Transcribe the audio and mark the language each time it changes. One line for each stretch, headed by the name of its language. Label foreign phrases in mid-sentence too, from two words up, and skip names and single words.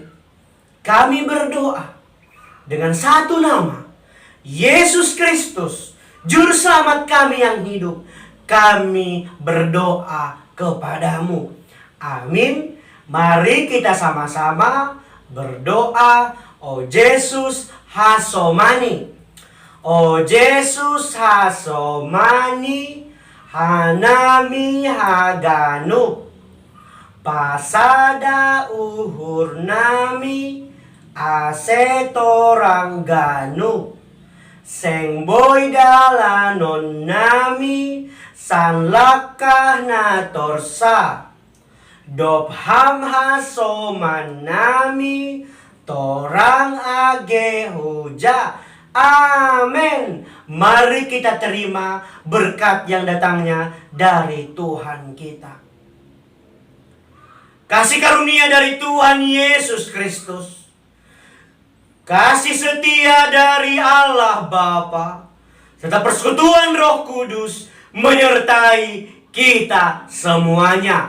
Indonesian: Kami berdoa dengan satu nama, Yesus Kristus, Juru Selamat kami yang hidup. Kami berdoa kepadamu. Amin. Mari kita sama-sama berdoa.
Batak Simalungun: Oh Yesus hasomani, oh Yesus hasomani, hanami haganu, pasada uhur nami, asetorangganu, sengboy dalanon nami, sanlakah na torsa, dopham hasoman nami, torang age huja.
Indonesian: Amin. Mari kita terima berkat yang datangnya dari Tuhan kita. Kasih karunia dari Tuhan Yesus Kristus, kasih setia dari Allah Bapa, serta persekutuan Roh Kudus menyertai kita semuanya.